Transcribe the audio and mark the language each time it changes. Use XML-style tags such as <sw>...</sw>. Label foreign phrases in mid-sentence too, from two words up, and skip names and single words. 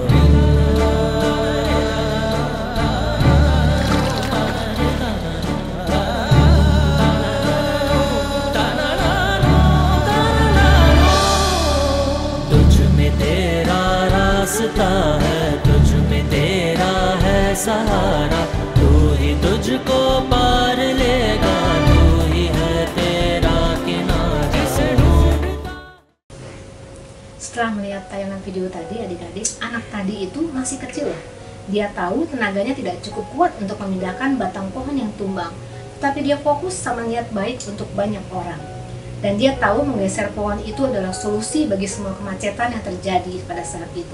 <hi>रास्ता है तुझ में तेरा है सहारा तू ही तुझको पार लेगा तू ही है तेरा किनारा.</hi> <id>Setelah melihat tayangan video tadi, adik-adik, anak tadi itu masih kecil ya. Dia tahu tenaganya tidak cukup kuat untuk memindahkan batang pohon yang tumbang, tapi dia fokus sama niat baik untuk banyak orang. Dan dia tahu menggeser pohon itu adalah solusi bagi semua kemacetan yang terjadi pada saat itu.</id>